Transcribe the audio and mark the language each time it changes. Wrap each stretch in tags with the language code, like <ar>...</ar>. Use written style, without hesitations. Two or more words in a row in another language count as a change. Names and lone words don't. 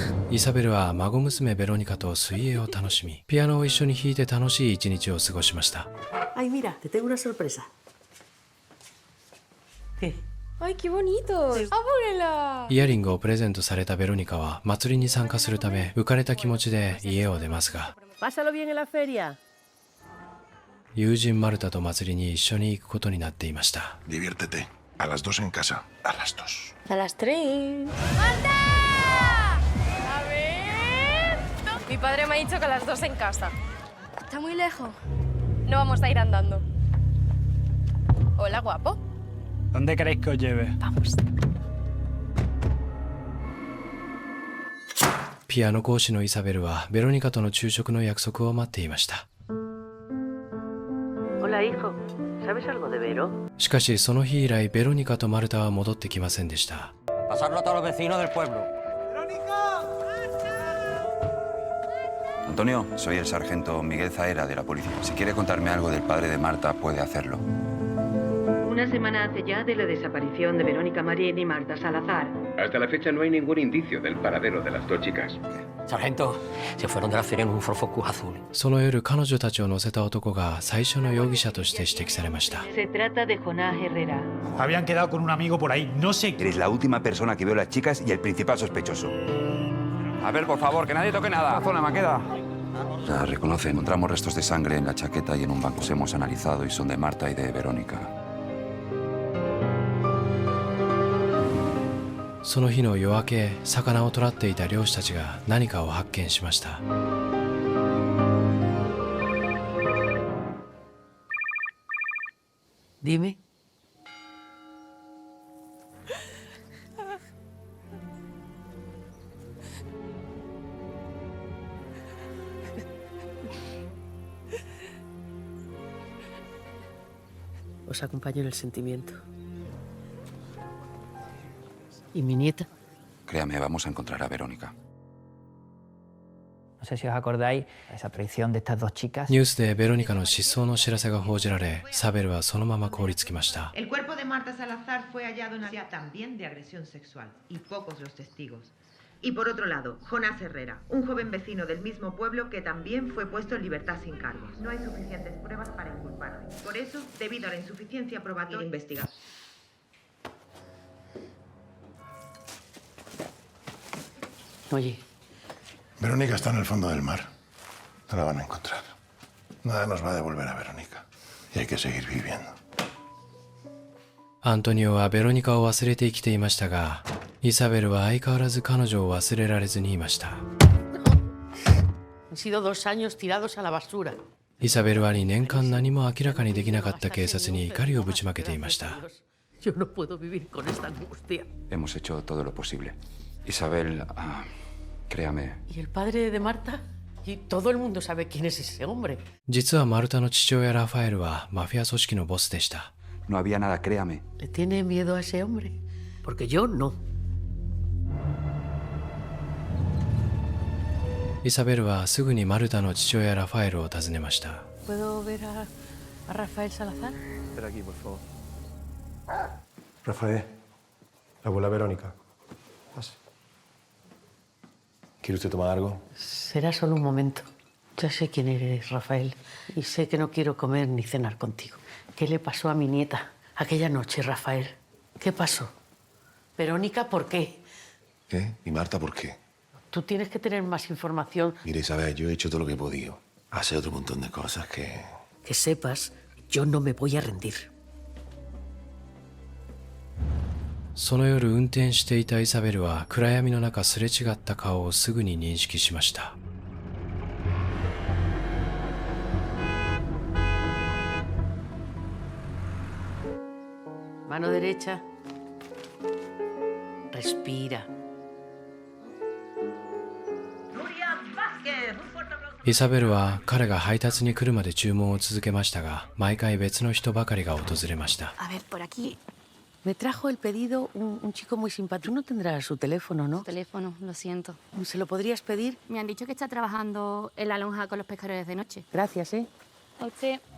<ja>イサベルは孫娘ベロニカと水泳を楽しみ、ピアノを一緒に弾いて楽しい一日を過ごしました。</ja> <es>Ay, mira, te tengo una sorpresa. ¿Qué? ¡Ay, qué bonito! ¡Ábrela!</es> <ja>イヤリングをプレゼントされたベロニカは祭りに参加するため浮かれた気持ちで家を出ますが、</ja> <es>Pásalo bien en la feria.</es> <ja>友人マルタと祭りに一緒に行くことになっていました。</ja> <es>Diviértete. A las 2 en casa. A las 2. A las 3. ¡Marta! A ver. Mi padre me ha dicho que a las 2 en casa. Está muy lejos. No vamos a ir andando. Hola, guapo. ¿Dónde queréis que os lleve? Vamos.</es> <ja>ピアノ講師のイサベルはベロニカとの昼食の約束を待っていました。</ja> <es>Hola, hijo. ¿Sabes algo de Vero?</es> <ja>しかしその日以来ベロニカとマルタは戻ってきませんでした。</ja> <es>Pasarlo a todos los vecinos del pueblo. Antonio, soy el sargento Miguel Zaera de la policía. Si quiere contarme algo del padre de Marta, puede hacerlo. Una semana hace ya de la desaparición de Verónica Marín y Marta Salazar. Hasta la fecha no hay ningún indicio del paradero de las dos chicas. Sargento, se fueron de la feria en un Ford Focus azul.</es> <ja>その夜彼女たちを乗せた男が最初の容疑者として指摘されました。</ja> <es>Se trata de Jonás Herrera. Habían quedado con un amigo por ahí, no sé. Eres la última persona que vio a las chicas y el principal sospechoso. A ver, por favor, que nadie toque nada. La zona me queda. La reconoce. Encontramos restos de sangre en la chaqueta y en un banco. Los hemos analizado y son de Marta y de Verónica.</es> <ja>その日の夜明け、魚を捕らっていた漁師たちが何かを発見しました。</ja> <es>Dime. Os acompaño en el sentimiento. ¿Y mi nieta? Créame, vamos a encontrar a Verónica. No sé si os acordáis de esa aparición de estas dos chicas.</es> <ja>ニュースでベロニカの失踪の知らせが報じられ、サベルはそのまま凍りつきました。</ja> <es>El cuerpo de Marta Salazar fue hallado en área también de agresión sexual y pocos los testigos. Y por otro lado, Jonás Herrera, un joven vecino del mismo pueblo que también fue puesto en libertad sin cargos. No hay suficientes pruebas para inculparle. Por eso, debido a la insuficiencia probatoria, investigar. Oye, Verónica está en el fondo del mar. No la van a encontrar. Nada nos va a devolver a Verónica. Y hay que seguir viviendo.</es> <ja>アントニオはベロニカを忘れて生きていましたが、イサベルは相変わらず彼女を忘れられずにいました。</ja> <es>han sido 2 años tirados a la basura.</es> <ja>イサベルは2年間何も明らかにできなかった警察に怒りをぶちまけていました。</ja> <es>Yo no puedo vivir con esta angustia. Hemos hecho todo lo posible. Isabel, créame. ¿Y el padre de Marta? Y todo el mundo sabe quién es ese hombre.</es> <ja>実はマルタの父親ラファエルはマフィア組織のボスでした。</ja> <es>No había nada, créame. ¿Le tiene miedo a ese hombre? Porque yo no.</es> <ja>イサベルはすぐにマルタの父親ラファエルを訪ねました。</ja> <es>¿Puedo ver a Rafael Salazar? Espera aquí, por favor. Rafael, la abuela Verónica. Pase. ¿Quiere usted tomar algo? Será solo un momento. Ya sé quién eres, Rafael. Y sé que no quiero comer ni cenar contigo. ¿Qué le pasó a mi nieta aquella noche, Rafael? ¿Qué pasó? Verónica, ¿por qué? ¿Qué? ¿Y Marta por qué? Tú tienes que tener más información. Mire, Isabel, yo he hecho todo lo que he podido. Hace otro montón de cosas que... Que sepas, yo no me voy a rendir.</es> <ja>その夜運転していたイサベルは暗闇の中すれ違った顔をすぐに認識しました。</ja> <es>Mano derecha. Respira.</es> <ja>イサベルは彼が配達に来るまで注文を続けましたが、毎回別の人ばかりが訪れました。</ja> <es>A ver, por aquí. Me trajo el pedido un chico muy simpático. Tú no tendrás su teléfono, ¿no? Su teléfono, lo siento. ¿Se lo podrías pedir? Me han dicho que está trabajando en la lonja con los pescadores de noche. Gracias, ¿eh? A usted.</es>